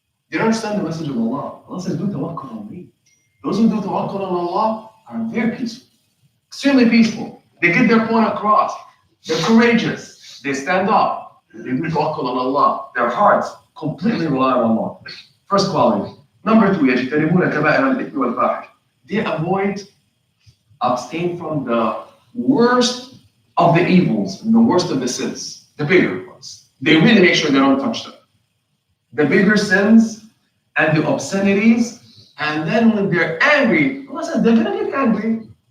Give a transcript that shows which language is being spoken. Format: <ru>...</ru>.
<en>They don't understand the message of Allah. Allah says, do tawakkul on me. Those who do tawakkul on Allah are very peaceful. Extremely peaceful. They get their point across. They're courageous. They stand up. They do tawakkul on Allah. Their hearts completely rely on Allah. First quality. Number 2,</en> <ar>يَجْتَنِبُونَ كَبَائِرَ الْإِثْمِ وَالْفَاحِشِ.</ar> <en>They abstain from the worst of the evils and the worst of the sins, the bigger ones. They really make sure they don't touch them. The bigger sins and the obscenities, and then when they're angry, Allah says they're going to get angry.</en>